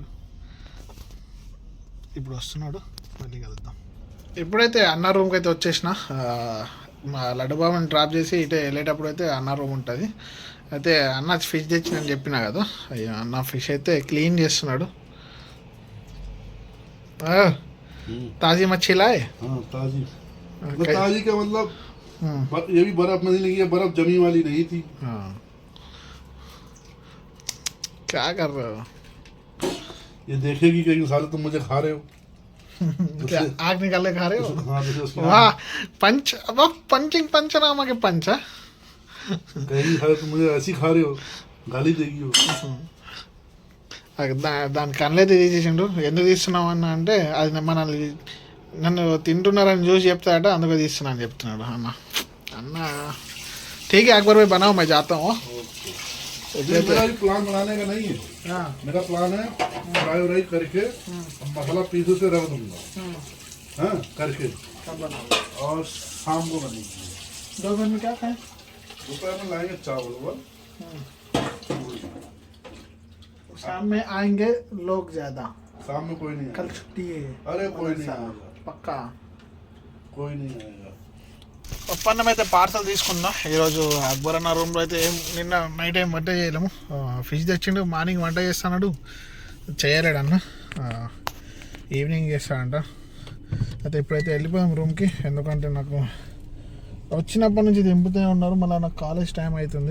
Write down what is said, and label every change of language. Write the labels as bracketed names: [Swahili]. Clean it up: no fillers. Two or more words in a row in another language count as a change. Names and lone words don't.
[Telugu] ఇప్పుడు వస్తున్నాడు, మళ్ళీ కలుద్దాం. ఎప్పుడైతే అన్న రూమ్కి అయితే వచ్చేసిన మా లడ్డుబాబుని డ్రాప్ చేసి ఇటే వెళ్ళేటప్పుడు అయితే అన్న రూమ్ ఉంటుంది. అయితే అన్న ఫిష్ తెచ్చి నేను చెప్పినా కదా, అయ్యో అన్న ఫిష్ అయితే క్లీన్ చేస్తున్నాడు. [Hindi] ताजी मच्छी लाए? हाँ ताजी। ताजी का मतलब ये भी बर्फ में नहीं लगी है, बर्फ जमी वाली नहीं थी। हाँ क्या कर रहे हो? ये देखेगी कहीं साले तुम मुझे खा रहे हो। क्या आग निकाले खा रहे हो? हाँ वाह पंच, अब पंचिंग पंचनामा के पंच है। कहीं साले तुम मुझे ऐसी खा रहे हो, गाली देगी वो। [Telugu] దాని కళ్ళైతే తీసేసిండు. ఎందుకు తీస్తున్నావు అన్న అంటే అది మనల్ని నన్ను తింటున్నారని చూసి చెప్తాడట, అందుకు తీస్తున్నాను చెప్తున్నాడు అన్న. [Hindi] అన్న ठीक है, अकबर भाई बनाओ, मैं जाता हूँ. मेरा भी प्लान बनाने का नहीं है, मेरा प्लान है फ्राई व्राई करके मसाला पीस से रख दूंगा, हाँ करके और शाम को बनेगी. दोपहर में क्या खाएं? दोपहर में लाएंगे चावल शाम में आएंगे लोग ज्यादा. शाम में कोई नहीं कल छुट्टी है. अरे कोई नहीं आएगा, [Telugu] పక్కా [Hindi] कोई नहीं आएगा. [Telugu] ఒప్పందం అయితే పార్సల్ తీసుకున్నా ఈరోజు. అక్బర్ అన్న రూమ్లో అయితే నిన్న నైట్ ఏం వంట చేయలేము. ఫిష్ తెచ్చిండు, మార్నింగ్ వంట చేస్తాడు, చేయలేడు అన్న, ఈవినింగ్ చేస్తాడంట. అయితే ఇప్పుడైతే వెళ్ళిపోయాం రూమ్కి, ఎందుకంటే నాకు వచ్చినప్పటి నుంచి దింపుతూనే ఉన్నారు, మళ్ళీ నాకు కాలేజ్ టైం అవుతుంది.